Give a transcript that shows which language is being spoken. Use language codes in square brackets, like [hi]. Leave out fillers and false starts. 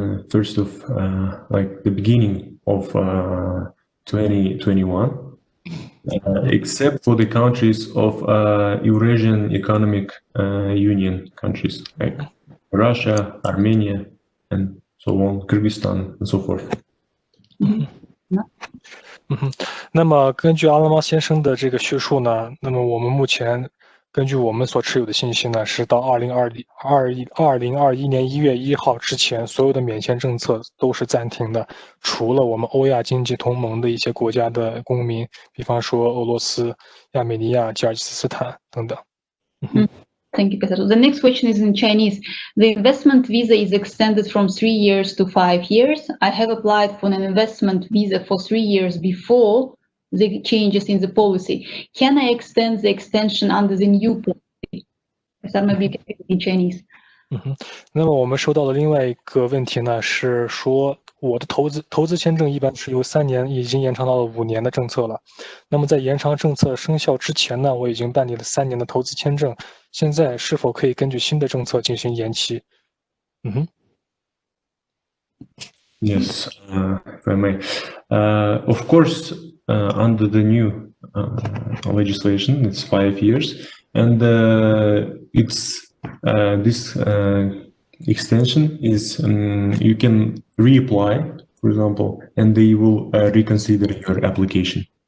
[en] first of like the beginning of 2021, except for the countries of Eurasian Economic Union countries like Russia, Armenia, and so on, Kyrgyzstan, and so forth. [zh] 那么根据阿拉猫先生的这个叙述呢，那么我们目前根据我们所持有的信息呢，是到2021年1月1号之前，所有的免签政策都是暂停的，除了我们欧亚经济同盟的一些国家的公民，比方说俄罗斯、亚美尼亚、吉尔吉斯斯坦等等。 [en] Thank you, Kazakh. So the next question is in Chinese. The investment visa is extended from 3 years to 5 years. I have applied for an investment visa for 3 years before the changes in the policy. Can I extend the extension under the new policy? Maybe you can speak in Chinese. [zh] 那么我们收到的另外一个问题呢，是说我的投资签证一般是由3年已经延长到了5年的政策了。那么在延长政策生效之前呢，我已经办理了3年的投资签证，现在是否可以根据新的政策进行延期 [en] Yes, if I may. Of course, under the new legislation, it's 5 years, and this extension is you can reapply, for example, and they will reconsider your application.